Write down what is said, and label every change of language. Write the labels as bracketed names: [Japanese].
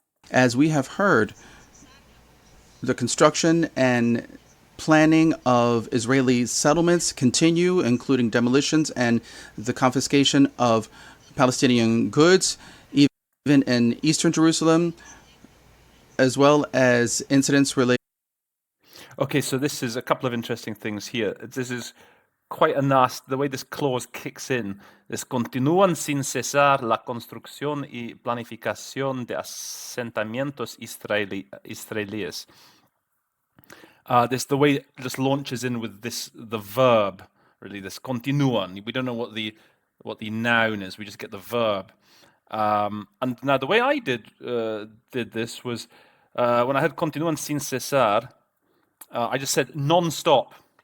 [English] As we have heard, the construction and planning of Israeli settlements continue, including demolitions and the confiscation of Palestinian goods, even in eastern Jerusalem, as well as incidents related. Okay, so this is a couple of interesting things here. This is quite a nasty, the way this clause kicks in. [Spanish] Es continúan sin cesar la construcción y planificación de asentamientos israelíes. [English] The way it just launches in with the verb, really, this continúan. We don't know what the noun is. We just get the verb. And now the way I did this was when I had [Spanish] continúan sin cesar, [English] I just said non-stop.